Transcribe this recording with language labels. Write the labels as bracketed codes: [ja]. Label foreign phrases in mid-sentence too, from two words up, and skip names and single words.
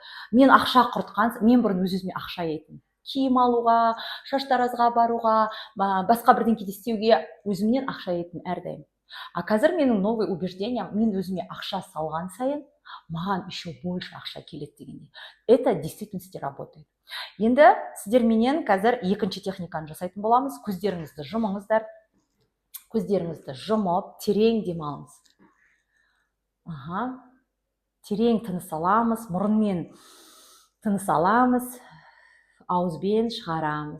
[kk] Мен ақша құртқан, мен бұрын өз-өзіме ақша етін. Киім алуға, шаштаразға баруға, басқа бірдеңке істеуге өзімнен ақша етін әрдайым. Қазір менің [ru] новый убеждением, [kk] мен өзіме ақша салған сайын, маған [ru] еще больше [kk] ақша келеді дегенде. [ru] Это действительности работает. [kk] Енді сіздер менен қазір екінші техниканы жасайтын боламыз. Көздеріңізді жұмыңыздар. Көздеріңізді жұмып, терең демалыңыз. Терең тыныс аламыз, мұрынмен тыныс аламыз, ауызбен шығарамыз.